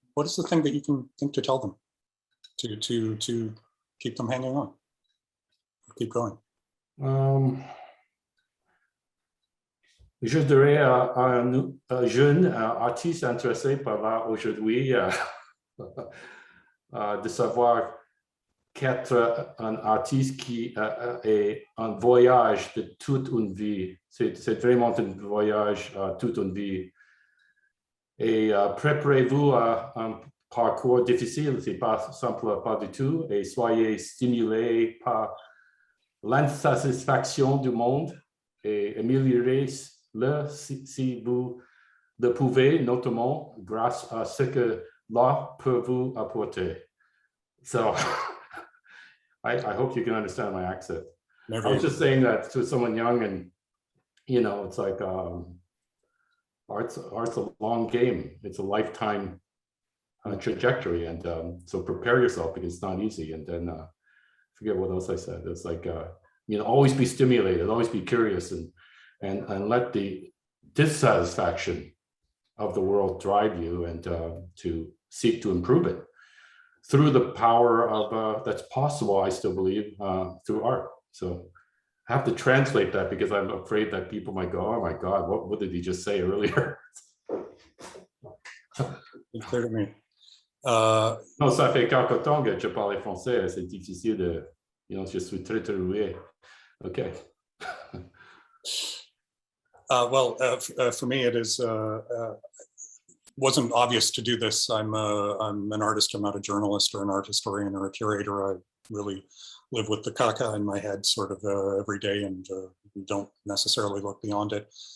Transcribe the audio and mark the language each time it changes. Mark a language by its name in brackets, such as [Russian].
[English] What is the thing that you can think to tell them to keep them hanging on, keep going? [French] Je dirais à un jeune artiste intéressé par l'art aujourd'hui de savoir qu'être un artiste qui est un voyage de toute une vie. C'est vraiment un voyage toute une vie. Et préparez-vous à un parcours difficile, c'est pas simple, pas du tout. Et soyez stimulés par l'insatisfaction du monde et améliorez-le si vous le pouvez, notamment grâce à ce que l'art peut vous apporter. [English] So, I hope you can understand my accent. I was just saying that to someone young, and you know, it's like art's a long game. It's a lifetime trajectory, and so prepare yourself because it's not easy. And then forget what else I said. It's like you know, always be stimulated, always be curious, and let the dissatisfaction of the world drive you, and to seek to improve it through the power of that's possible, I still believe, through art. So I have to translate that because I'm afraid that people might go, oh my God, what did he just say earlier? It's clear to me. [French] Non, ça fait quelque temps que je parle français, c'est difficile de, [English] you know, [French] je suis très rouillé. [English] Okay. Well, for me, it is wasn't obvious to do this. I'm an artist. I'm not a journalist or an art historian or a curator. I really live with the caca in my head sort of every day, and don't necessarily look beyond it.